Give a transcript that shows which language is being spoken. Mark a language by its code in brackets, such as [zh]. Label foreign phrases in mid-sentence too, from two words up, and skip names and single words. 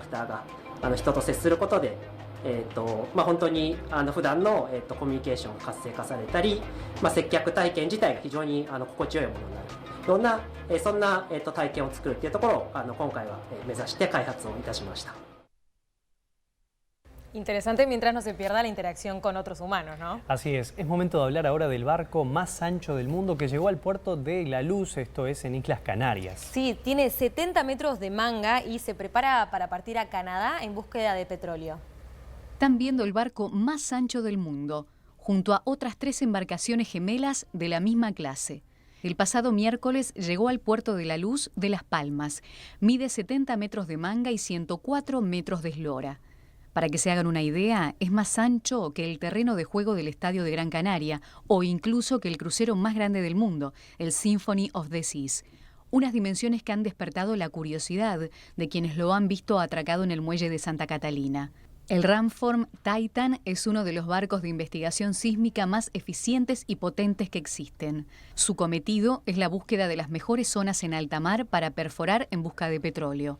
[ja] ターが人と接することで、本当に普段の、コミュニケーションが活性化されたり、接客体験自体が非常に心地よいものになるような、そんな、体験を作るというところを今回は目指して開発をいたしました。 [es] Interesante mientras no se pierda la interacción con otros humanos, ¿no? Así es. Es momento de hablar ahora del barco más ancho del mundo que llegó al puerto de La Luz, esto es en Islas Canarias. Sí, tiene 70 metros de manga y se prepara para partir a Canadá en búsqueda de petróleo. Están viendo el barco más ancho del mundo, junto a otras 3 embarcaciones gemelas de la misma clase. El pasado miércoles llegó al puerto de La Luz de Las Palmas. Mide 70 metros de manga y 104 metros de eslora. Para que se hagan una idea, es más ancho que el terreno de juego del Estadio de Gran Canaria o incluso que el crucero más grande del mundo, el Symphony of the Seas. Unas dimensiones que han despertado la curiosidad de quienes lo han visto atracado en el muelle de Santa Catalina. El Ramform Titan es uno de los barcos de investigación sísmica más eficientes y potentes que existen. Su cometido es la búsqueda de las mejores zonas en alta mar para perforar en busca de petróleo.